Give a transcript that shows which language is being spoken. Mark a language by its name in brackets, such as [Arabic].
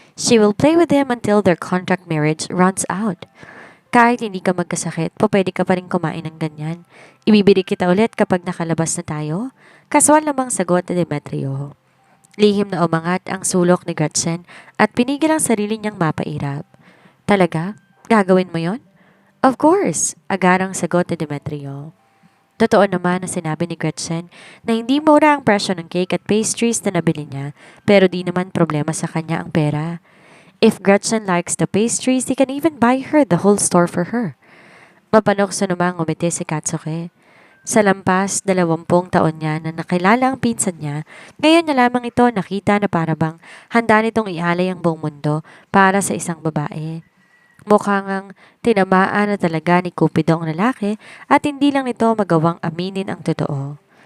[English] She will play with him until their contract marriage runs out. [Filipino] Kahit hindi ka magkasakit, pwede ka pa rin kumain ng ganyan. Ibibili kita ulit kapag nakalabas na tayo? Kaswal namang sagot ni Demetrio. Lihim na umangat ang sulok ni Gretchen at pinigil ang sarili niyang mapairap. Talaga? Gagawin mo yon? [English] Of course, [Filipino] agarang sagot ni Demetrio. Totoo naman na sinabi ni Gretchen na hindi mura ang presyo ng cake at pastries na nabili niya, pero di naman problema sa kanya ang pera. [English] If Gretchen likes the pastries, he can even buy her the whole store for her. [Filipino] Mapanokso namang umiti si Katsuki. Sa lampas, 20 taon niya na nakilala ang pinsan niya, ngayon niya lamang ito nakita na parabang handa nitong ialay ang buong mundo para sa isang babae. Mukhang ang tinamaan na talaga ni Cupido ang lalaki at hindi lang nito magawang aminin ang totoo.